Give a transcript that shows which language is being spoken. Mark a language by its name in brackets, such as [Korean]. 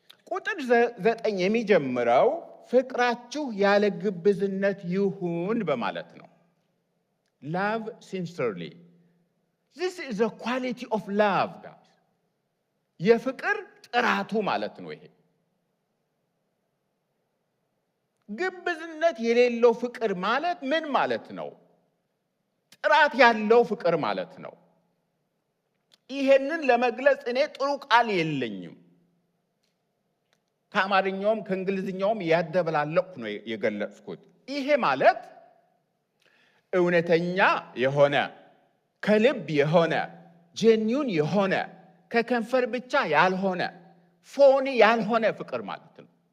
[Amharic] ቁጥር 9 የሚጀምረው ፍቅራችሁ ያለ ግብዝነት ይሁን በማለት ነው። [English] Love sincerely. This is the quality of love, guys. [Amharic] የፍቅር ጥራቱ ማለት ነው ይሄ። ግብዝነት የሌለው ፍቅር ማለት ምን ማለት ነው? ጥራት ያለው ፍቅር ማለት ነው። ይሄንን ለመግለጽ እኔ ጥሩ ቃል የለኝም። ከአማርኛውም ከእንግሊዝኛውም ያደበላለኩ ነው የገለጽኩት። ይሄ ማለት እውነተኛ የሆነ ከልብ የሆነ ጄኒዩን የሆነ ከከንፈር ብቻ ያልሆነ ፎኒ ያልሆነ ፍቅር ማለት ነው።